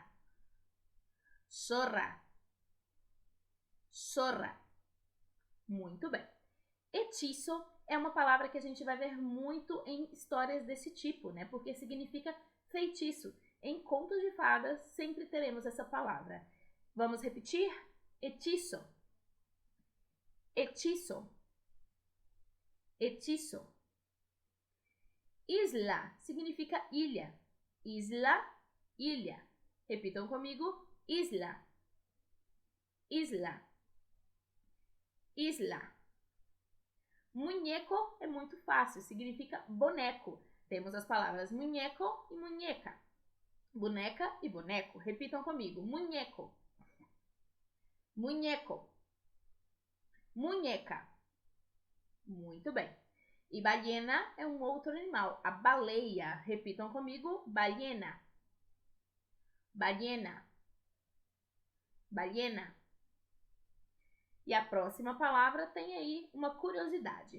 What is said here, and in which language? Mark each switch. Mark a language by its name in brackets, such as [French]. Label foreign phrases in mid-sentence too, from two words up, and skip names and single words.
[Spanish] Zorra. Zorra. [Portuguese] Muito bem. Hechizo é uma palavra que a gente vai ver muito em histórias desse tipo, né? Porque significa feitiço. Em contos de fadas sempre teremos essa palavra. Vamos repetir? [Spanish] Hechizo. Hechizo. hechizo. [Portuguese] Isla significa ilha. Isla, ilha. Repitam comigo. [Spanish] Isla. Isla. Isla. [Portuguese] Muñeco é muito fácil, significa boneco. Temos as palavras muñeco e muñeca. Boneca e boneco. Repitam comigo. [Spanish] Muñeco. Muñeco. Muñeca. [Portuguese] Muito bem. E ballena é um outro animal, a baleia. Repitam comigo. [Spanish] Ballena. Ballena. Ballena. [Portuguese] E a próxima palavra tem aí uma curiosidade.